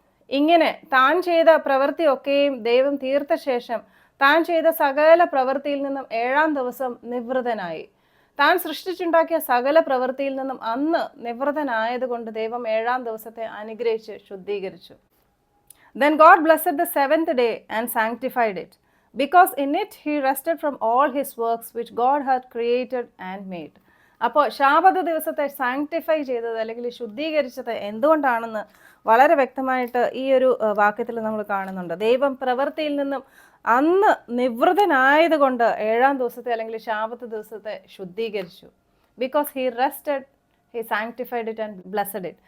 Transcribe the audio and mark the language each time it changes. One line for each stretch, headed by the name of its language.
Malayalam: ഇങ്ങനെ താൻ ചെയ്ത പ്രവൃത്തിയൊക്കെയും ദൈവം തീർത്ത ശേഷം താൻ ചെയ്ത സകല പ്രവൃത്തിയിൽ നിന്നും 7-ാം ദിവസം നിവൃതനായി. താൻ സൃഷ്ടിച്ചുണ്ടാക്കിയ സകല പ്രവൃത്തിയിൽ നിന്നും അന്ന് നിവൃതനായതുകൊണ്ട് ദൈവം 7-ാം ദിവസത്തെ അനുഗ്രഹിച്ച് ശുദ്ധീകരിച്ചു.
English: Then God blessed the 7th day and sanctified it, because in it he rested from all his works which God had created and made.
Malayalam: അപ്പോൾ ശാബത്ത് ദിവസത്തെ സാങ്ക്ടിഫൈ ചെയ്തത് അല്ലെങ്കിൽ ശുദ്ധീകരിച്ചത് എന്തുകൊണ്ടാണെന്ന് വളരെ വ്യക്തമായിട്ട് ഈ ഒരു വാക്യത്തിൽ നമ്മൾ കാണുന്നുണ്ട്. ദൈവം പ്രവൃത്തിയിൽ നിന്നും അന്ന് നിവൃതനായത് കൊണ്ട് 7-ാം ദിവസത്തെ അല്ലെങ്കിൽ ശാബത്ത് ദിവസത്തെ ശുദ്ധീകരിച്ചു.
English: Because he rested, he sanctified it and blessed it.